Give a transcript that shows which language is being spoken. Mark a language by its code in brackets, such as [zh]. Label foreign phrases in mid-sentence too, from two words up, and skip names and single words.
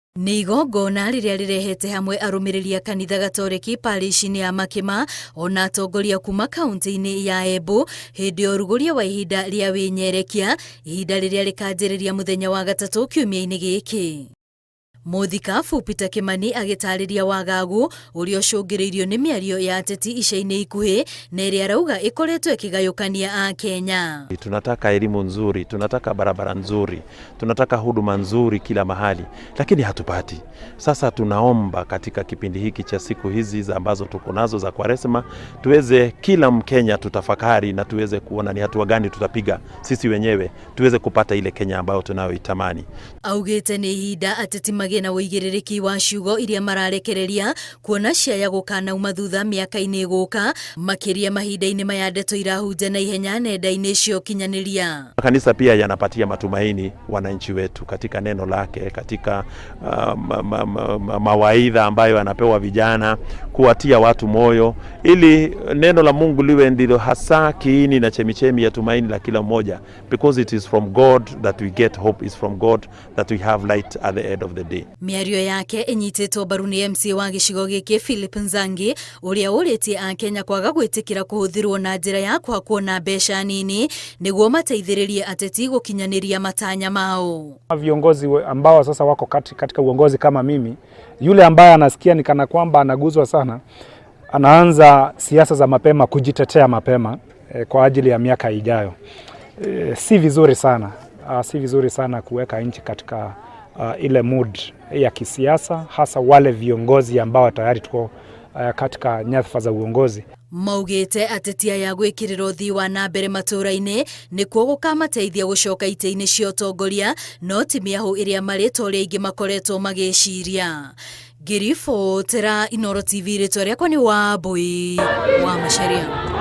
[ki] Nĩ igongona rĩrĩa rĩrehete hamwe arũmĩrĩri a kanitha Gatoreki parish-inĩ ya Makima ona atongoria kuma kaunti-inĩ ya Embu hĩndĩ ya ũrugũria wa ihinda rĩa wĩnyerekia, ihinda rĩrĩa rĩkanjĩrĩria mũthenya wa gatatũ kiumia-inĩ gĩkĩ. Mũthikabu Peter Kimani agĩtarĩria wagagu ũrĩa ũcũngĩrĩirio nĩ mĩario ya ateti ica-inĩ ikuhĩ na ĩrĩa arauga ĩkoretwo ĩkĩgayũkania a Kenya. [sw] Tunataka elimu nzuri, tunataka barabara nzuri, tunataka huduma nzuri kila mahali, lakini hatupati. Sasa tunaomba katika kipindi hiki cha siku hizi ambazo tuko nazo za Kwaresma, tuweze kila Mkenya tutafakari na tuweze kuona ni hatua gani tutapiga sisi wenyewe tuweze kupata ile Kenya ambayo tunayoitamani. [ki] Augĩte nĩ ihinda ateti magĩe na ũigĩrĩrĩki wa ciugo iria mararekereria kuona ciaya gũkanauma thutha mĩaka-inĩ gũka makĩria mahinda-inĩ maya ndeto irahunja na ihenya nenda-inĩ cia ũkinyanĩria. [sw] Kanisa pia yanapatia matumaini wananchi wetu katika neno lake, katika mawaidha ambayo anapewa vijana, kuwatia watu moyo ili neno la Mungu liwe ndilo hasa kiini na chemichemi ya tumaini la kila mmoja, [en] because it is from God that we get hope, is from God that we have light at the end of the day. [ki] Mĩario yake ĩnyitĩtwo mbaru nĩ MC wa gĩcigo gĩkĩ Philip Nzangi ũrĩa ũrĩtie a Kenya kwaga gwĩtĩkĩra kũhũthĩrwo na njĩra ya kuona mbeca nini nĩguo mateithĩrĩrie ateti gũkinyanĩria matanya mao. [sw] Viongozi ambao sasa wako katika uongozi kama mimi, yule ambaye anasikia ni kana kwamba anaguzwa sana, anaanza siasa za mapema, kujitetea mapema kwa ajili ya miaka ijayo. Si vizuri sana. Si vizuri sana kuweka nchi katika ile mood ya kisiasa, hasa wale viongozi ambao tayari tuko katika nyadhifa za uongozi. [ki] Maugĩte ateti aya gwĩkĩrĩra ũthii wa na mbere matũũra-inĩ nĩkuo gũkamateithia gũcoka itĩ-inĩ cia ũtongoria, no ti mĩahũ ĩrĩa marĩtwa ũrĩa aingĩ makoretwo magĩciria. Ngĩribotera Inooro TV, rĩtwa rĩakwa nĩ Wambui wa Macharia.